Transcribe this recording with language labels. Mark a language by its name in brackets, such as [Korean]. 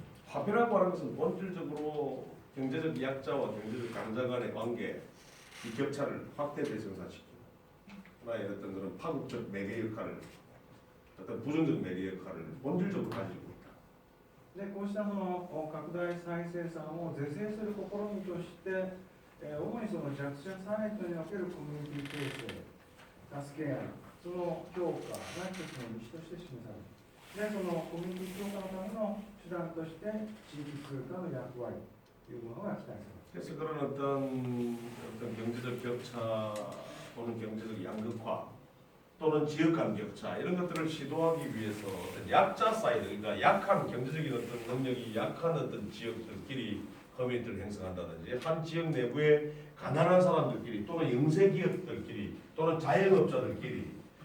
[Korean] 화폐라고 하는 것은 본질적으로 경제적 약자와 경제적 강자 간의 관계, 이 격차를 확대 대승사시키는 하나의 어떤 그런 파급적 매개 역할을, 어떤 부정적 매개 역할을 본질적으로 가지고 있다. [Japanese] で、こうしたその拡大再生産を是正する試みとして、主にその弱者サイトにおけるコミュニティ形成、助け合い、その強化が一つの道として示される。で、そのコミュニティ強化のための手段として地域通貨の役割というものが期待されます。 [Korean] 그래서 그런 어떤 경제적 격차 또는 경제적 양극화 또는 지역 간 격차 이런 것들을 시도하기 위해서 어떤 약자 사이드, 그러니까 약한 경제적인 어떤 능력이 약한 어떤 지역들끼리 커뮤니티를 형성한다든지 한 지역 내부의 가난한 사람들끼리 또는 영세 기업들끼리 또는 자영업자들끼리